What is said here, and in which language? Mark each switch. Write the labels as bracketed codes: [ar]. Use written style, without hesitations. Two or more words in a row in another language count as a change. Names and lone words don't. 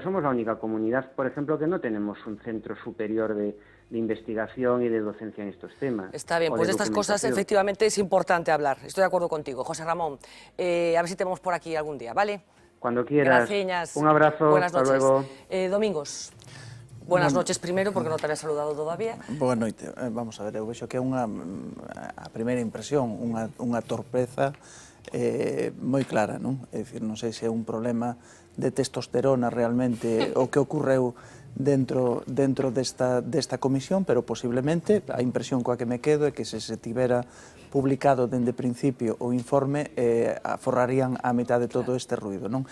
[es] Somos la única comunidad, por ejemplo, que no tenemos un centro superior de investigación y de docencia en estos temas. Está bien, pues de estas cosas efectivamente es importante hablar. Estoy de acuerdo contigo, José Ramón. A ver si te vemos por aquí algún día, ¿vale? Cuando quieras. Gracias. Un abrazo. Buenas noches. Hasta luego. Domingos. Buenas noches primero, porque no te había saludado todavía. [gl] Boa noite. Vamos a ver, eu vexo que é a primeira impresión, unha torpeza moi clara, non? É dicir, non sei se é un problema de testosterona realmente o que ocorreu dentro desta comisión, pero posiblemente a impresión coa que me quedo é que se tivera publicado dende principio o informe aforrarían a mitad de todo este ruido, non?